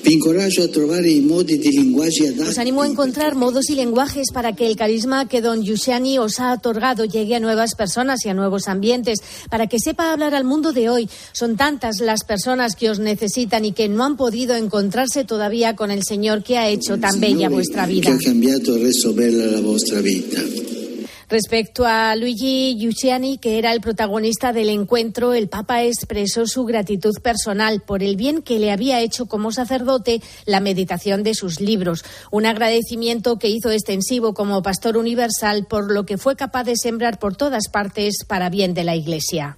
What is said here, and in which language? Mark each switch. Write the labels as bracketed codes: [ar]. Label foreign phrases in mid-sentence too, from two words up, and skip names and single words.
[es] Os animo a encontrar modos y lenguajes para que el carisma que don Giussani os ha otorgado llegue a nuevas personas y a nuevos ambientes, para que sepa hablar al mundo de hoy. Son tantas las personas que os necesitan y que no han podido encontrarse todavía con el Señor que ha hecho tan bella vuestra vida. [it] Que ha cambiato e reso bella la vostra vita. [es] Respecto a Luigi Giussani, que era el protagonista del encuentro, el Papa expresó su gratitud personal por el bien que le había hecho como sacerdote la meditación de sus libros. Un agradecimiento que hizo extensivo como pastor universal por lo que fue capaz de sembrar por todas partes para bien de la Iglesia.